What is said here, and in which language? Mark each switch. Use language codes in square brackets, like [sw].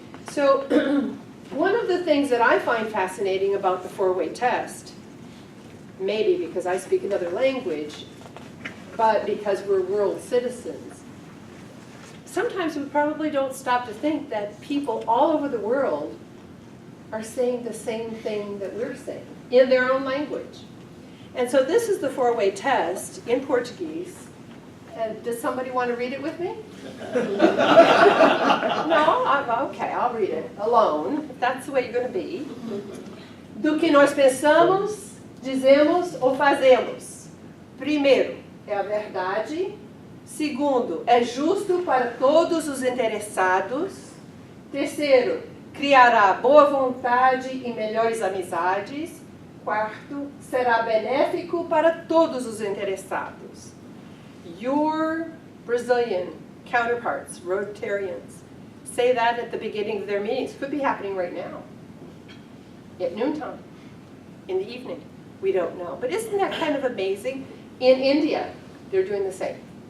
[en] So one of the things that I find fascinating about the four-way test, maybe because I speak another language, but because we're world citizens, sometimes we probably don't stop to think that people all over the world are saying the same thing that we're saying in their own language. And so this is the four-way test in Portuguese. And does somebody want to read it with me? No? Okay, I'll read it alone, if that's the way you're going to be. [pt] Do que nós pensamos, dizemos ou fazemos. Primeiro, é a verdade. Segundo, é justo para todos os interessados. Terceiro, criará boa vontade e melhores amizades. Quarto, será benéfico para todos os interessados. [en] Your Brazilian counterparts, Rotarians, say that at the beginning of their meetings. Could be happening right now, at noontime, in the evening. We don't know. But isn't that kind of amazing? In India, they're doing the same.